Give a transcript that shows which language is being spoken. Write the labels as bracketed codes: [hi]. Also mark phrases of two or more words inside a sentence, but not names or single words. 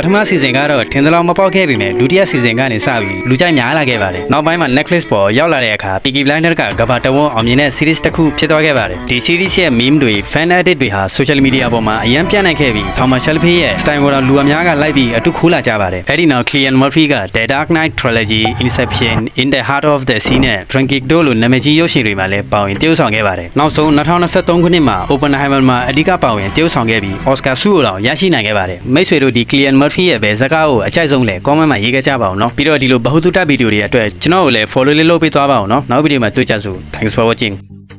[my] မစီဇန်ကတော့ထင်သလောက်မပေါက်ခဲ့ပေမဲ့ဒုတိယစီဇန်ကနေစပြီးလူကြိုက်များလာခဲ့ပါတယ်နောက်ပိုင်းမှာ Netflix ပေါ်ရောက်လာတဲ့အခါ [en] Peaky Blinders [my] ကကဘာတဝန်းအောင်မြင်တဲ့ series တစ်ခုဖြစ်သွားခဲ့ပါတယ်ဒီ series ရဲ့ meme တွေ [en] fan edit [my] တွေဟာ [en] social media [my] ပေါ်မှာအရင်ပြန့်နှံ့ခဲ့ပြီး [en] Thermal Shelby [my] ရဲ့ style ကိုတော့လူအများ ကလိုက်ပြီးအတူခိုးလာကြပါတယ်အဲ့ဒီနောက် [en] Cillian Murphy [my] က [en] The Dark Knight Trilogy [my] Inception [en] In the Heart of the Sea [my] နဲ့ Dunkirk တို့လိုနာမည်ကြီးရုပ်ရှင်တွေမှာလည်းပါဝင်တရုတ်ဆောင်ခဲ့ပါတယ်နောက်ဆုံး2023ခုနှစ်မှာ Oppenheimer မှာအဓိကပါဝင်တရုတ်ဆောင်ခဲ့ပြီး Oscar ဆုကိုတော့ရရှိနိုင်ခဲ့ပါတယ်မိတ်ဆွေတို့ဒီ [en] Cillian Murphy [my] ရဲ့ဘယ်ဇာတ်ကားကိုအကြိုက်ဆုံးလဲ comment မှာရေးခဲ့ကြပါဦးနော်ပြီးတော့ဒီလိုဗဟုသုတဗီဒီယိုတွေအတွက်ကျွန်တော်ကိုလည်း follow လေးလုပ်ပေးသွားပါဦးနော်နောက်ဗီဒီယိုမှာတွေ့ကြစို့ [en] Thanks for watching